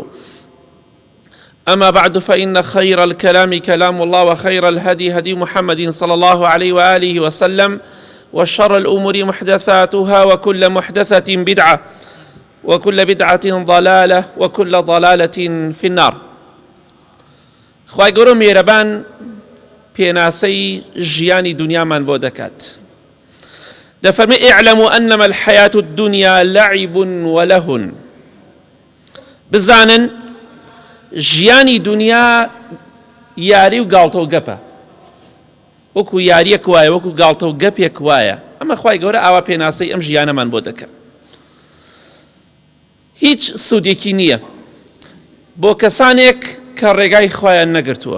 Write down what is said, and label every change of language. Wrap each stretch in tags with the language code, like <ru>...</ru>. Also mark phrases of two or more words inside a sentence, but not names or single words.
<ar>أما بعد، فإن خير الكلام كلام الله، وخير الهدي هدي محمد صلى الله عليه وآله وسلم، وشر الأمور محدثاتها، وكل محدثة بدعة، وكل بدعة ضلالة، وكل ضلالة في النار.</ar> <ckb>خوای گەورە میێرەبان پێناسەی ژیانی دنیامان بۆ دەکات.</ckb> <ar>دەفەرمێ اعلموا أنما الحياة الدنيا لعب ولهو.</ar> <ckb>بزانن ژیانی دنیا یاری و گاڵتە و گەپە، وەکو یاریەک وایە، وەکو گاڵتە و گەپێک وایە. ئەمە خوای گەورە ئاوا پێناسەی ئەم ژیانەمان بۆ دەکات. هیچ سوودێکی نییە بۆ کەسانێک کە ڕێگای خۆیان نەگرتووە.</ckb>